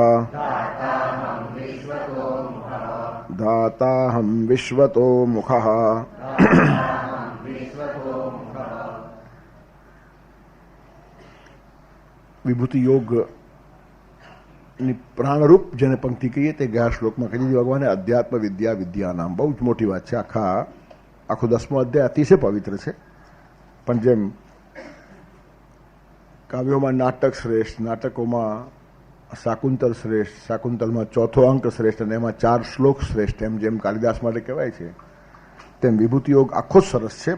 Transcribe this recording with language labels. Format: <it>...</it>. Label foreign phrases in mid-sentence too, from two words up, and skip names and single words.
<sa>दाताहं विश्वतो मुखः</sa> <gu>વિભૂતિ યોગ પ્રાણરૂપ જેને પંક્તિ કહીએ તે ગયા શ્લોકમાં કહી દીધી ભગવાને</gu> <sa>अध्यात्म विद्या विद्यानाम</sa> <gu>બહુ જ મોટી વાત છે. આખો 10મો અધ્યાય અતિશય પવિત્ર છે. પણ જેમ કાવ્યોમાં નાટક શ્રેષ્ઠ, નાટકોમાં શાકુંતલ શ્રેષ્ઠ, શાકુંતલમાં ચોથો અંક શ્રેષ્ઠ અને એમાં 4 શ્લોક શ્રેષ્ઠ, એમ જેમ કાલિદાસ માટે કહેવાય છે તેમ વિભૂતિ યોગ આખો જ સરસ છે.</gu>